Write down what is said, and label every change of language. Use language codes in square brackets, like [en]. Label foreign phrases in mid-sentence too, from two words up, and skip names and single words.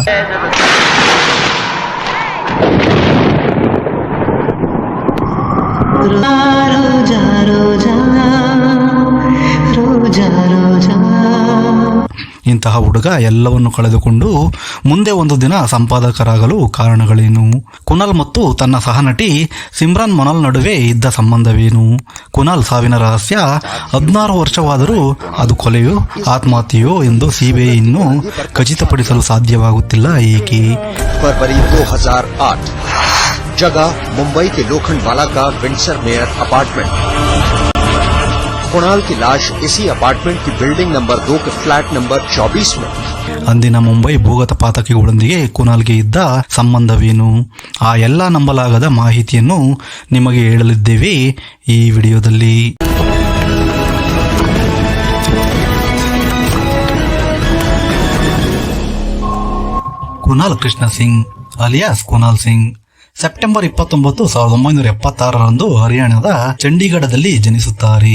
[kn] ಇಂತಹ ಹುಡುಗ ಎಲ್ಲವನ್ನು ಕಳೆದುಕೊಂಡು ಮುಂದೆ ಒಂದು ದಿನ ಸಂಪಾದಕರಾಗಲು ಕಾರಣಗಳೇನು? ಕುನಾಲ್ ಮತ್ತು ತನ್ನ ಸಹನಟಿ ಸಿಮ್ರಾನ್ ಮೊನಾಲ್ ನಡುವೆ ಇದ್ದ ಸಂಬಂಧವೇನು? ಕುನಾಲ್ ಸಾವಿನ ರಹಸ್ಯ 16 ವರ್ಷವಾದರೂ ಅದು ಕೊಲೆಯೋ ಆತ್ಮಹತ್ಯೆಯೋ ಎಂದು ಸಿಬಿಐ ಇನ್ನೂ ಖಚಿತಪಡಿಸಲು ಸಾಧ್ಯವಾಗುತ್ತಿಲ್ಲ ಏಕೆ? [hi] फरवरी 2008 जगह मुंबई के लोखंडवाला का विंडसर मेयर अपार्टमेंट। कुणाल की लाश इसी अपार्टमेंट की बिल्डिंग नंबर 2 के फ्लैट नंबर 24 में। [kn] ಅಂದಿನ ಮುಂಬೈ ಭೂಗತ ಪಾತಕಿಗಳೊಂದಿಗೆ ಕುನಾಲ್ಗೆ ಇದ್ದ ಸಂಬಂಧವೇನು? ಆ ಎಲ್ಲ ನಂಬಲಾಗದ ಮಾಹಿತಿಯನ್ನು ನಿಮಗೆ ಹೇಳಲಿದ್ದೇವೆ ಈ ವಿಡಿಯೋದಲ್ಲಿ. ಕುನಾಲ್ ಕೃಷ್ಣ ಸಿಂಗ್ ಅಲಿಯಾಸ್ ಕುನಾಲ್ ಸಿಂಗ್ ಸೆಪ್ಟೆಂಬರ್ 29, 1976ರಂದು ಹರಿಯಾಣದ ಚಂಡೀಗಢದಲ್ಲಿ ಜನಿಸುತ್ತಾರೆ.